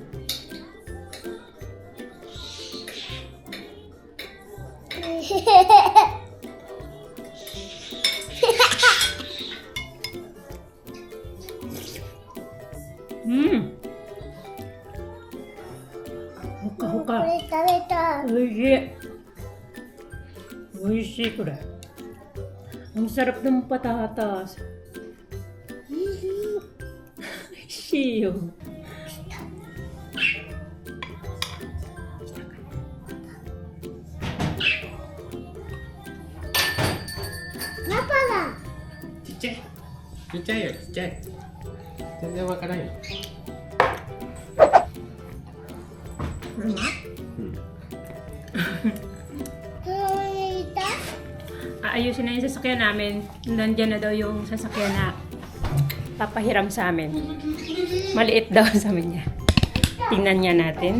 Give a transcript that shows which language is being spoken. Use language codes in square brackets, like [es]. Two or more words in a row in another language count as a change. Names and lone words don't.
[ja] うん。ほかほか。これ食べた。おいしい。おいしいこれ。 [tl] Ang sarap ng patatas. Shiyo. Papa [ja] ちっちゃい。ちっちゃいよ、ちっちゃい。全然わからんよ。 [tl] Ano? Aayusin na yung sasakyan namin. Nandyan na daw yung sasakyan na papahiram sa amin. Maliit daw sabi niya. Tingnan niya natin.